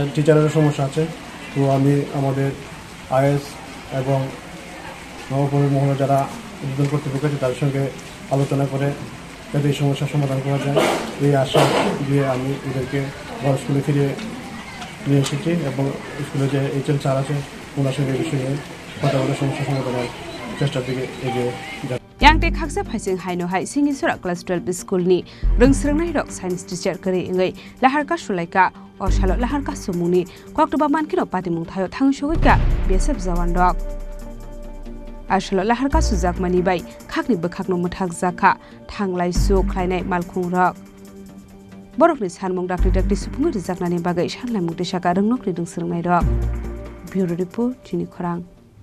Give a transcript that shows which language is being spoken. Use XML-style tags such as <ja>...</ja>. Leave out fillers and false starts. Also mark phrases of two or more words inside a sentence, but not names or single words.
<bn>টিচারেরও সমস্যা আছে তো আমি আমাদের আইএস এবং নবপল্লী মহলে যারা উদ্বোধন কর্তৃপক্ষ আছে তাদের সঙ্গে আলোচনা করে যাতে এই সমস্যার সমাধান করা যায় এই আশা দিয়ে আমি এদেরকে বড় স্কুলে ফিরিয়ে নিয়ে এসেছি এবং স্কুলে যে এইচএম স্যার আছে ওনার সঙ্গে এই বিষয়ে কথা বলে সমস্যা সমাধানের চেষ্টার দিকে এগিয়ে যায়</bn> <trp>Yangte Khaksa Phaising Haino Hai Singisura Class 12 School ni Rwngswrwngnairok</trp> <en>Science teacher</en> <trp>Kari Ingai Lahar Kaswlaikha Oshalo Lahar Kasumuni Koktoba Mankino Patimung Thayo Thangshogika BSF Jawan Rok Ashalo Lahar Kasujakmani Bai Khakni Bekhakno Muthak Jakha Thanglai Su Khlainai Malkhung Rok Borokni Sanmung Dakti Supungi Rijaknani Bagai Sanlaimung Tishaka Rwngnokni Rwngswrwngnairok</trp> <en>Bureau Report</en> <trp>Chini Khorang</trp>